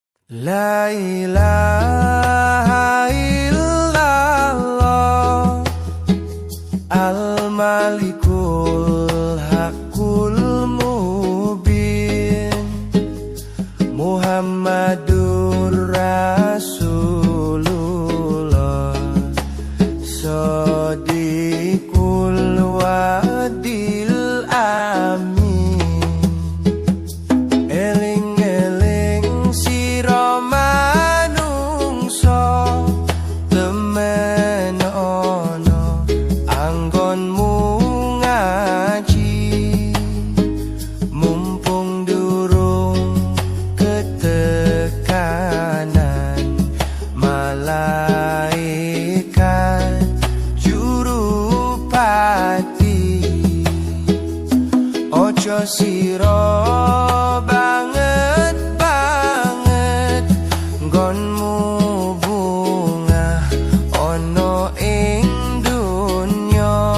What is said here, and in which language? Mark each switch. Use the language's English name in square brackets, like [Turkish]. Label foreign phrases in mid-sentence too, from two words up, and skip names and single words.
[Arabic] لا إله إلا الله الملك الحق المبين محمد رسول الله الصادق الوعد الأمين [Javanese] Eling-eling sira manungsa temen ana anggonmu ngaji mumpung durung ketekanan malaikat jurupati ojo sira banget nggonmu bunga ono ing dunya